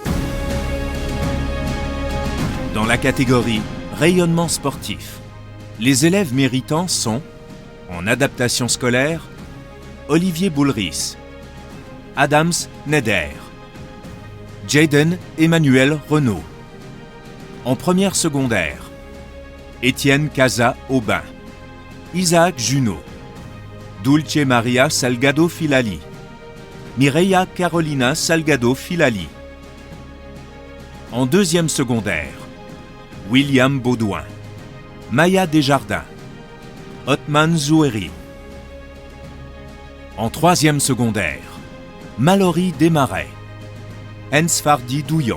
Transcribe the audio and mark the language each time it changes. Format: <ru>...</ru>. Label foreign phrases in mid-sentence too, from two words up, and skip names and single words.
<fr>Dans la catégorie rayonnement sportif, les élèves méritants sont, en adaptation scolaire, Olivier Boulris, Adams Neder, Jaden Emmanuel Renaud. En première secondaire, Étienne Casa Aubin, Isaac Junot, Dulce Maria Salgado Filali, Mireia Carolina Salgado Filali. En deuxième secondaire, William Baudouin, Maya Desjardins, Othman Zoueri. En troisième secondaire, Mallory Desmarais, Ensfardi Douillon.</fr>